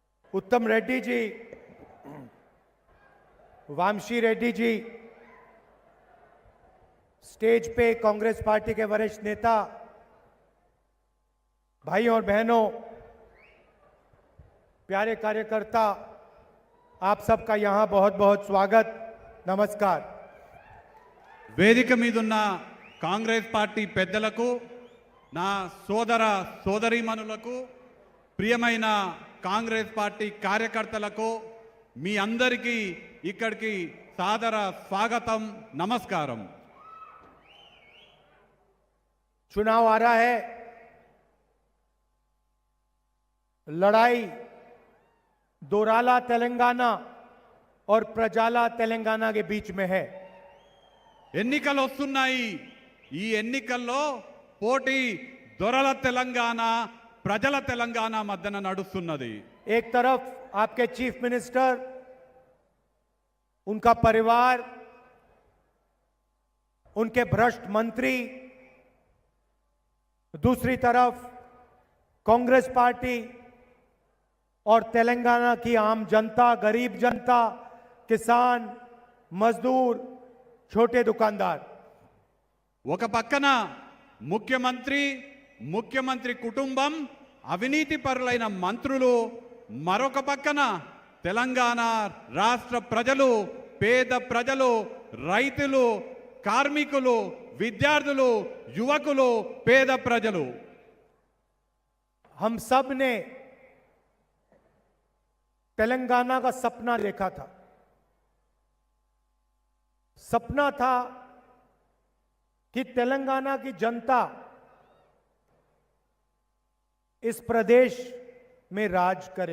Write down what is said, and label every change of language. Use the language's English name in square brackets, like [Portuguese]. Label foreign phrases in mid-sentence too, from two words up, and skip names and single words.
[Hindi] उत्तम रेड्डी जी, वामशी रेड्डी जी, स्टेज पे कांग्रेस पार्टी के वरिष्ठ नेता, भाई और बहनों, प्यारे कार्यकर्ता, आप सबका यहां बहुत बहुत स्वागत, नमस्कार। [Telugu] వేదిక మీదున్న కాంగ్రెస్ పార్టీ పెద్దలకు, నా సోదర సోదరీమణులకు, ప్రియమైన కాంగ్రెస్ పార్టీ కార్యకర్తలకు మీ అందరికీ ఇక్కడికి సాదర స్వాగతం, నమస్కారం। [Hindi] चुनाव आ रहा है, लड़ाई दोराला तेलंगाना और प्रजाला तेलंगाना के बीच में है। [Telugu] ఎన్నికలు వస్తున్నాయి। ఈ ఎన్నికల్లో పోటీ దొరల తెలంగాణ, ప్రజల తెలంగాణ మధ్యన నడుస్తున్నది। [Hindi] एक तरफ आपके [English] chief minister, [Hindi] उनका परिवार, उनके भ्रष्ट मंत्री, दूसरी तरफ कांग्रेस पार्टी और तेलंगाना की आम जनता, गरीब जनता, किसान, मजदूर, छोटे दुकानदार। [Telugu] ఒక పక్కన ముఖ్యమంత్రి కుటుంబం, అవినీతి పరులైన మంత్రులు, మరొక పక్కన తెలంగాణ రాష్ట్ర ప్రజలు, పేద ప్రజలు, రైతులు, కార్మికులు, విద్యార్థులు, యువకులు, పేద ప్రజలు। [Hindi] हम सब ने तेलंगाना का सपना देखा था। सपना था कि तेलंगाना की जनता इस प्रदेश में राज करे।